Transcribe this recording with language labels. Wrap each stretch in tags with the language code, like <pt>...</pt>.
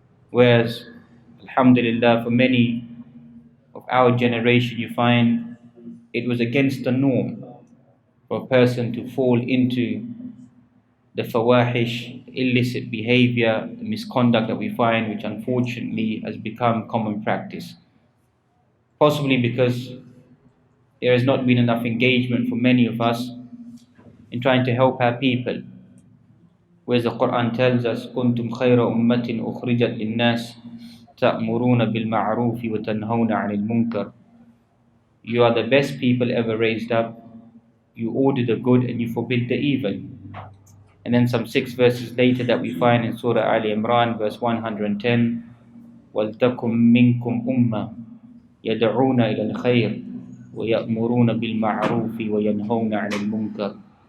<en>Whereas, alhamdulillah, for many of our generation, you find it was against the norm for a person to fall into the fawahish, illicit behavior, the misconduct that we find, which unfortunately has become common practice. Possibly because there has not been enough engagement for many of us in trying to help our people. Whereas the Quran tells us,</en> <ar>كُنْتُمْ خَيْرَ أُمَّةٍ أُخْرِجَتْ لِلنَّاسِ تَأْمُرُونَ بِالْمَعْرُوفِ وَتَنْهَوْنَ عَنِ الْمُنْكَرِ.</ar> <en>You are the best people ever raised up. You order the good and you forbid the evil. And then some 6 verses later that we find in Surah Ali Imran, verse 110,</en> <ar>وَلْتَكُمْ مِنْكُمْ أُمَّةٌ يَدْعُونَ إِلَى الْخَيْرِ وَيَأْمُرُونَ بِالْمَعْرُوفِ وَيَنْهَوْنَ عَنِ الْمُنْكَرِ.</ar>